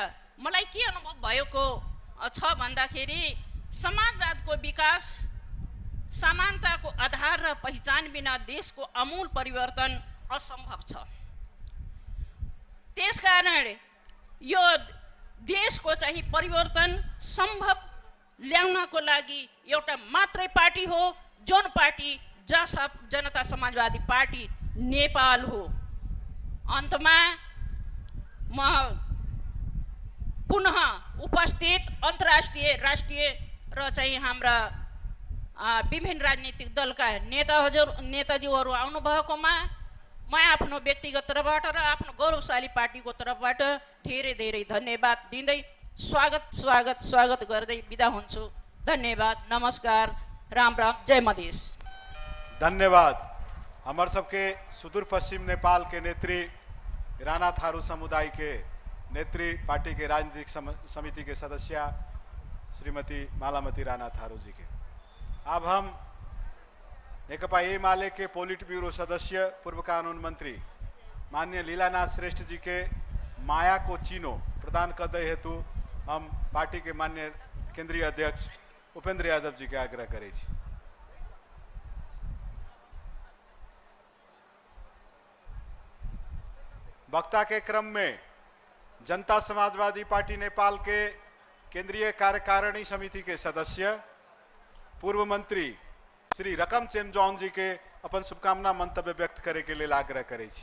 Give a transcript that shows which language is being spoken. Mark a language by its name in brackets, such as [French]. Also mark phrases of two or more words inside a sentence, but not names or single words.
[Nepali] मलाई के अनुभव भएको छ भन्दाखेरि समाजवादको विकास समानताको आधार र पहिचान बिना देशको आमूल परिवर्तन असम्भव छ। त्यसकारण यो देशको चाहिँ परिवर्तन सम्भव ल्याउनको लागि एउटा मात्रै पार्टी हो, जुन पार्टी जनता समाजवादी पार्टी नेपाल हो। अन्तमा म पुनः उपस्थित अन्तर्राष्ट्रिय राष्ट्रिय र चाहिँ हाम्रा विभिन्न राजनीतिक दलका नेताज्यूहरू आउनुभएकोमा म आफ्नो व्यक्तिगत तर्फबाट र आफ्नो गौरवशाली पार्टीको तर्फबाट धेरै धेरै धन्यवाद दिँदै स्वागत गर्दै बिदा हुन्छु। धन्यवाद, नमस्कार, राम राम, जय मधेश। [Maithili] धन्यवाद। हमारे सबके सुदूर पश्चिम नेपाल के नेत्री राणा थारू समुदाय के नेत्री, पार्टी के राजनीतिक समिति के सदस्य श्रीमती मालामती राणा थारू जी के। अब हम नेकपा एमाले के पोलिट ब्यूरो सदस्य पूर्व कानून मंत्री माननीय लीलानाथ श्रेष्ठ जी के [Nepali] माया को चिन्हो [Maithili] प्रदान करते हेतु हम पार्टी के माननीय केंद्रीय अध्यक्ष उपेंद्र यादव जी के आग्रह करे छी। वक्ता के क्रम में जनता समाजवादी पार्टी नेपाल के केंद्रीय कार्यकारिणी समिति के सदस्य पूर्व मंत्री श्री रकम चेम्जोंग जी के अपन शुभकामना मंतव्य व्यक्त करे के लिए आग्रह करे छी।